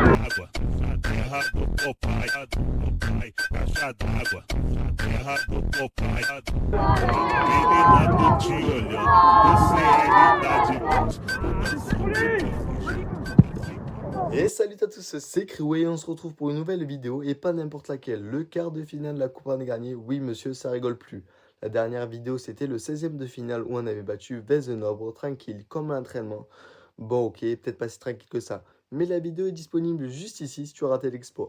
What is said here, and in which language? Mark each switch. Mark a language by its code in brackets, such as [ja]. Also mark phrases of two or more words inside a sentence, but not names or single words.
[pt] d'água, a terra do Popeye, caixa d'água, a terra do Popeye. Menina, tô te olhando, você é linda demais. [fr] Et salut à tous, c'est Kriway et on se retrouve pour une nouvelle vidéo et pas n'importe laquelle, le quart de finale de la Coupe des Gagnés. Oui monsieur, ça rigole plus. La dernière vidéo c'était le 16e de finale où on avait battu Vezenobre, tranquille, comme l'entraînement. Bon ok, peut-être pas si tranquille que ça, mais la vidéo est disponible juste ici si tu as raté l'expo.